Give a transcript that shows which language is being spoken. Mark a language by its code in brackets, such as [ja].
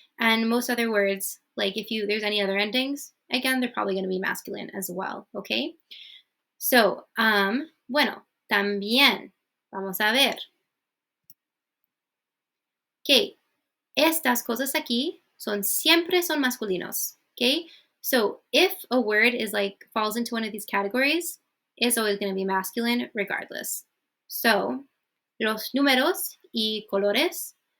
[en] And most other words, like if there's any other endings, again, they're probably gonna be masculine as well, okay? [es] So, bueno, también vamos a ver que estas cosas aquí siempre son masculinos, okay? [en] So, if a word is like falls into one of these categories, it's always going to be masculine regardless. [es] So, los números y colores.